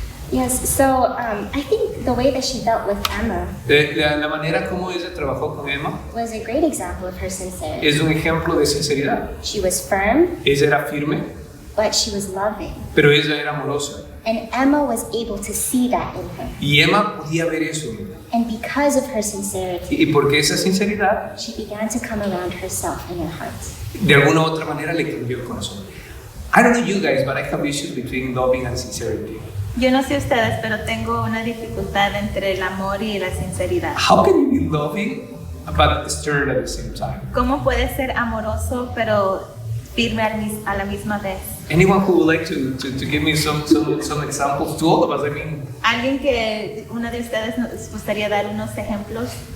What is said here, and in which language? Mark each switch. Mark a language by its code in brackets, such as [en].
[en] Yes, so I think the way that she dealt with Emma [es] La manera como ella trabajó con Emma [en] was a great example of her sincerity. [es] es un ejemplo de sinceridad. [en] She was firm, [es] Ella era firme, [en] but she was loving. [es] pero ella era amorosa. [en] And Emma was able to see that in her. [es] Y Emma podía ver eso en ella. [en] And because of her sincerity, [es] Y porque esa sinceridad, [en] she began to come around herself in her heart. [es] de alguna u otra manera, le cambió el corazón. [en] I don't know you guys, but I have issues between loving and sincerity. [es] Yo no sé ustedes, pero tengo una dificultad entre el amor y la sinceridad. [en] How can you be loving but stern at the same time? [es] ¿Cómo puedes ser amoroso pero firme a la misma vez? [en] Anyone who would like to give me some examples to all of us? I mean, [es] ¿Alguien que una de ustedes nos gustaría dar unos ejemplos?